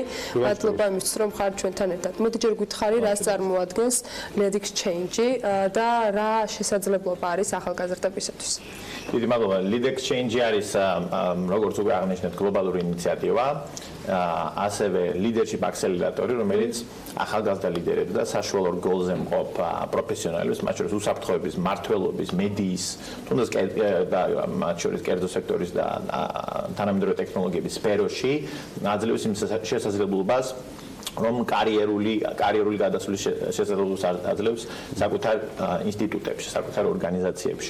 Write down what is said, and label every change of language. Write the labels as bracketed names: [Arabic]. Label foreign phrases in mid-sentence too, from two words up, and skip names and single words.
[Georgian] მადლობა იმისთვის, რომ ხართ ჩვენთან ერთად. მოდი ჯერ გითხარი, რას წარმოადგენს Lyrics Change და რა შესაძლებლობა არის ახალგაზრდებისათვის. დიდი მადლობა. Lyrics Change არის როგორც უკვე აღნიშნეთ გლობალური ინიციატივა, ასევე [English] leadership accelerator, [Georgian] რომელიც ახალგაზრდა ლიდერებს და საშუალო რგოლზე მყოფ პროფესიონალებს, მათ შორის უსაფრთხოების, მმართველობის, მედიის, თუნდაც და მათ შორის კერძო სექტორის და თანამედროვე ტექნოლოგიების სფეროში აძლევს იმ შესაძლებლობას, რომ კარიერული გადასვლის შესაძლებლობას აძლევს საკუთარ ინსტიტუტებში, საკუთარ ორგანიზაციებში.